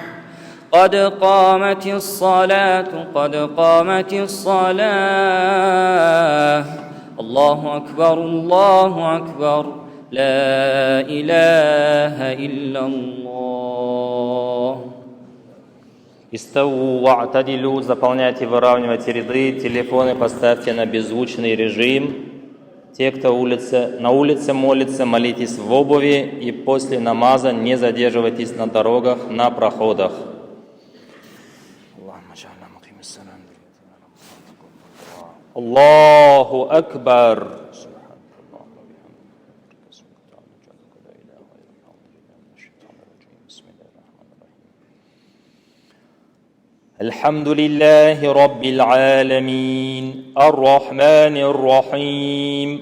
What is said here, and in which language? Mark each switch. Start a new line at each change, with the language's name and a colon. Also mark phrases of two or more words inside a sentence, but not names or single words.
Arabic: قد قامت الصلاة قد قامت الصلاة. الله أكبر الله أكبر لا إله إلا الله. استووا واعتدلوا,
Russian: заполняйте, выравнивайте ряды, телефоны поставьте на беззвучный режим. Те, кто на улице молится, молитесь в обуви и после намаза не задерживайтесь на дорогах, на проходах.
Arabic: الله أكبر. الحمد لله رب العالمين الرحمن الرحيم